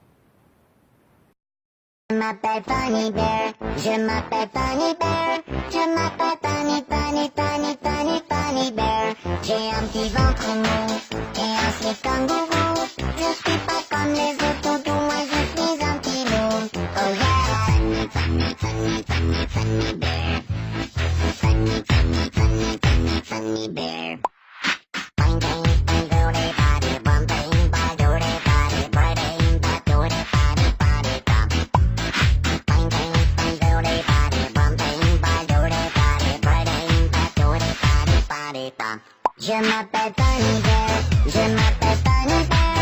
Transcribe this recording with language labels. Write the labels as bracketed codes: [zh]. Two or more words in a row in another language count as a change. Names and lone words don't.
[fr] Je m'appelle Funny Bear, je m'appelle Funny Bear, je m'appelle Funny Bear. J'ai un petit ventre mou et un slip kangourou. Je suis pas comme les autres toutous, moi je suis un petit loup. [en] Oh yeah! Funny Bear. Funny Bear. Bang bang bang do de body, bum bang bang do de body, bang bang bang do de body body bum. Bang bang bang do de body, bum bang bang do de body, bang bang bang do de body body bum. [fr] Je m'appelle Funny Bear, je m'appelle Funny Bear.